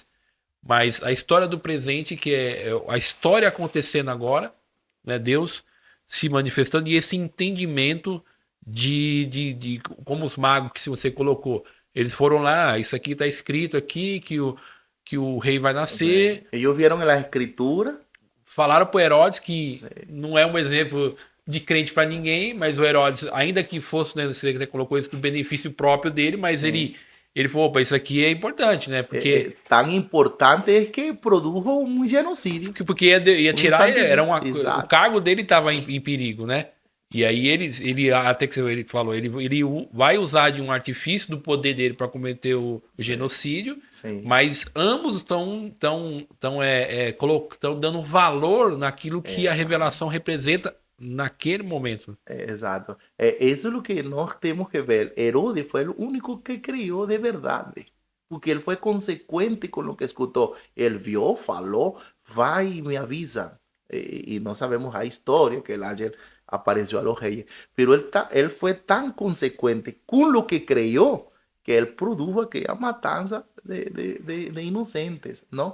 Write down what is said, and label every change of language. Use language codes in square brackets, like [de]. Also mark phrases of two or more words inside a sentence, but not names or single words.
[pt] Mas a história do presente, que é a história acontecendo agora, né? Deus se manifestando e esse entendimento de como os magos que você colocou, eles foram lá, isso aqui está escrito aqui que o rei vai [es] Sí. [pt] nascer. [es] Ellos vieron en la escritura. [pt] Falaram pro Herodes que não é um exemplo de crente para ninguém, mas o Herodes, ainda que fosse, né, você colocou isso do benefício próprio dele, mas [es] Sí. [pt] ele falou, opa, isso aqui é importante, né? [es] Tan importante es que produjo un genocidio, [pt] Porque ia [es] un [pt] tirar, [es] infanticida. [pt] o [es] Exacto. [pt] cargo dele estava em perigo, né? E aí ele até que ele falou, ele vai usar de um artifício do poder dele para cometer o [es] Sí, [pt] genocídio, [es] sí, [pt] mas ambos estão dando valor naquilo que a [es] exacto. [pt] revelação representa naquele momento. [es] Exacto. Eso es lo que nos tenemos que ver. Herodes fue el único que creyó de verdad, porque él fue consecuente con lo que escuchó. Él vio, faló, va y me avisa. Y no sabemos la historia que el ángel apareció a los reyes, pero él fue tan consecuente con lo que creyó que él produjo aquella matanza de inocentes, ¿no?